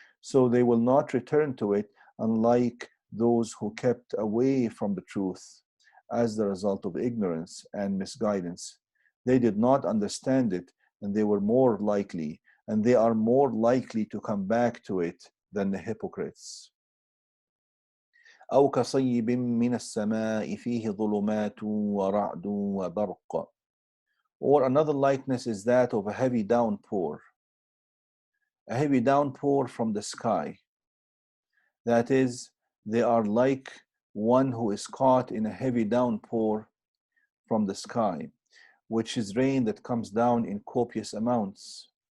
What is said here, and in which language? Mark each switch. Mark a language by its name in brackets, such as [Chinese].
[English] so they will not return to it, unlike those who kept away from the truth as the result of ignorance and misguidance. They did not understand it, and they were more likely, and they are more likely to come back to it than the hypocrites. [Arabic] أو كصيب من السماء فيه ظلمات ورعد وبرق. [English] Or another likeness is that of a heavy downpour. A heavy downpour from the sky. That is, they are like one who is caught in a heavy downpour from the sky, which is rain that comes down in copious amounts.